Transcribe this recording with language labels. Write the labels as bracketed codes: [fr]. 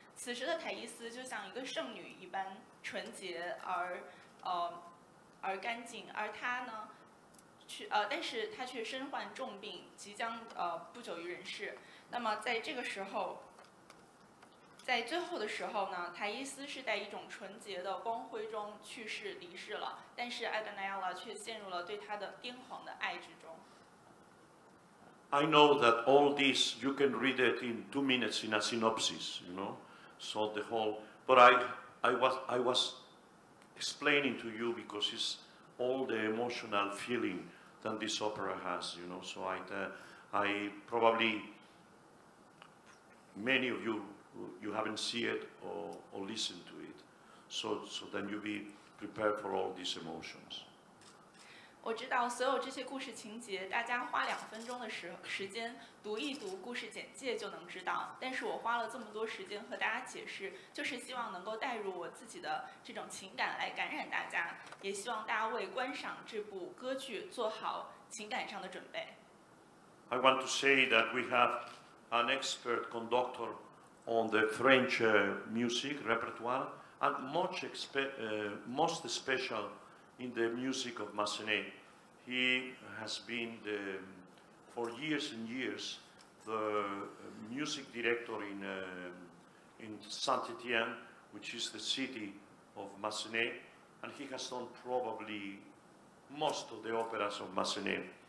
[zh] 此时的台伊斯就像一个圣女一般纯洁而干净，而他呢，但是他却身患重病，即将不久于人世。那么在这个时候，在最后的时候呢，台伊斯是在一种纯洁的光辉中去世离世了，但是艾德奈亚拉却陷入了对他的癫狂的爱之中。 [en] I know that all this, you can read it in 2 minutes in a synopsis, you know, so the whole, but I was explaining to you because it's all the emotional feeling that this opera has, you know, so I probably, many of you haven't seen it or listened to it, so then you be prepared for all these emotions. [zh] 我知道所有这些故事情节，大家花2分钟的时间读一读故事简介就能知道。但是我花了这么多时间和大家解释，就是希望能够带入我自己的这种情感来感染大家，也希望大家为观赏这部歌剧做好情感上的准备。 [en] I want to say that we have an expert conductor on the French music repertoire, and most special in the music of Massenet. He has been, for years and years, the music director in Saint-Étienne, which is the city of Massenet, and he has done probably most of the operas of Massenet.